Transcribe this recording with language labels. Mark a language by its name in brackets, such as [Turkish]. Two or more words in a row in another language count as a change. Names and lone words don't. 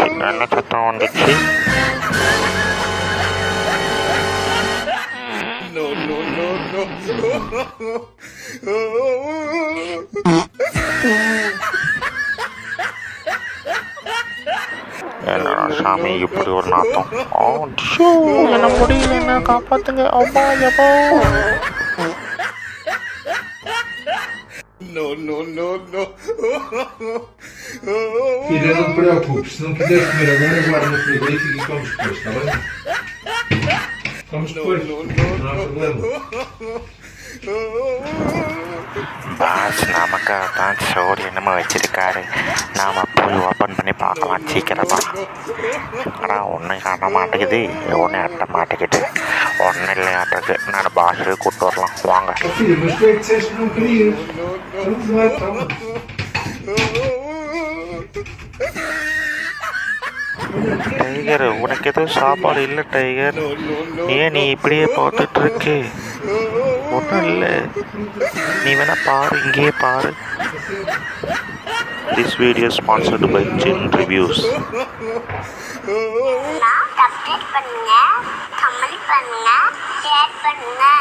[Tamil] என்ன சத்தம் வந்துச்சு? என்னடா சாமி இப்படி ஒரு நாத்தம்? என்ன முடியல, என்ன காப்பாத்துங்க. அப்பா எப்போ [Portuguese] Filha, não te preocupes, se não quiseres comer agora, guarda no frigorífico e comes depois, está bem? Comes depois, não há problema. [Tamil] பாஸ் நமக்கு தான் ஸ்டோரி நம்ம வச்சிருக்காரு. நாம் போய் ஓப்பன் பண்ணி பார்க்கலாம் சீக்கிரமா. ஆனால் ஒன்றும் காட்ட மாட்டேங்குது, ஒன்றும் அட்ட மாட்டேங்குது. ஒன்றும் இல்லையாட்டுக்கு. நான் பாஸு கூப்பிட்டு வரலாம் வாங்க. [Portuguese] Filha, mas tu é que disseste que não querias. Vamos lá, toma. [Tamil] டைகர், உனக்கு எதுவும் சாப்பாடு இல்லை டைகர். ஏன் நீ இப்படியே பார்த்துட்டு இருக்கு? ஒன்றும் இல்லை, நீ வேணா பாரு, இங்கேயே பாரு. [English] This video sponsored by Jin Reviews. [Tamil] சப்ஸ்கிரைப் பண்ணுங்க, கமெண்ட் பண்ணுங்க, ஷேர் பண்ணுங்க.